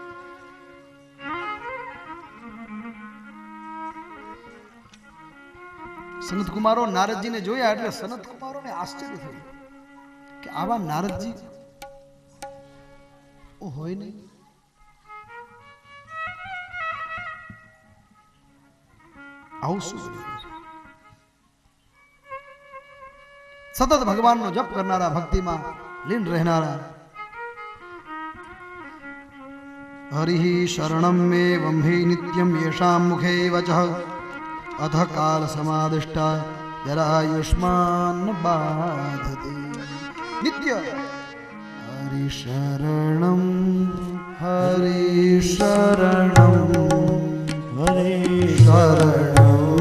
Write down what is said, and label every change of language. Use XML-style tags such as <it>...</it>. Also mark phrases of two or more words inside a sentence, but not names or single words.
<gu>સનત કુમારો નારદજીને જોયા એટલે સનત કુમારોને આશ્ચર્ય થયું કે આવા નારદજી હોય નહીં. આવું શું? સતત ભગવાનનો જપ કરનારા, ભક્તિમાં લીન રહેનારા,</gu> <sa>हरिः शरणमेवं हि नित्यं येषां मुखे वचः अथ कालसमादिष्टा जरायुष्मान् बाधते नित्य हरिशरणं हरिशरणं हरिशरणं</sa>